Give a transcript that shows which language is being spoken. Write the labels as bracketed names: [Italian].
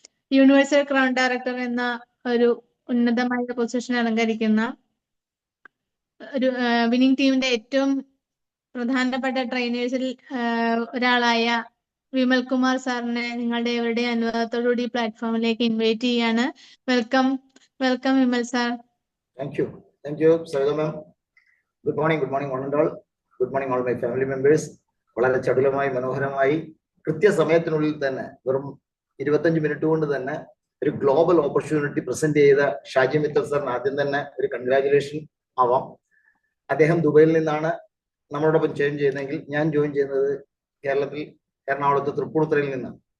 [Malayalam] Universal crown director എന്ന ഒരു ഉന്നതമായ പൊസിഷൻ അലങ്കരിക്കുന്ന ഒരു വിന്നിംഗ് ടീമിന്റെ ഏറ്റവും പ്രധാനപ്പെട്ട ട്രെയിനേഴ്സിൽ ഒരാളായ വിമൽ കുമാർ സാറിനെ നിങ്ങളുടെ എവരുടെ അനുവാദത്തോടുകൂടി പ്ലാറ്റ്ഫോമിലേക്ക് ഇൻവൈറ്റ് ചെയ്യാണ്. [English] Welcome Vimal sir. Thank you, Sarada ma'am. Good morning, one and all. Good morning, all my family members. [Malayalam] വളരെ ചടുലമായി മനോഹരമായി കൃത്യസമയത്തിനുള്ളിൽ തന്നെ വെറും 25 മിനിറ്റ് കൊണ്ട് തന്നെ ഒരു ഗ്ലോബൽ ഓപ്പർച്യൂണിറ്റി പ്രസന്റ് ചെയ്ത ഷാജി മിത്തൽ സാറിന് ആദ്യം തന്നെ ഒരു കൺഗ്രാജുലേഷൻ ആവാം. അദ്ദേഹം ദുബൈയിൽ നിന്നാണ് നമ്മളോടൊപ്പം ജോയിൻ ചെയ്യുന്നതെങ്കിൽ ഞാൻ ജോയിൻ ചെയ്യുന്നത് കേരളത്തിൽ എറണാകുളത്ത് തൃപ്പൂണിത്തുറയിൽ നിന്നാണ്.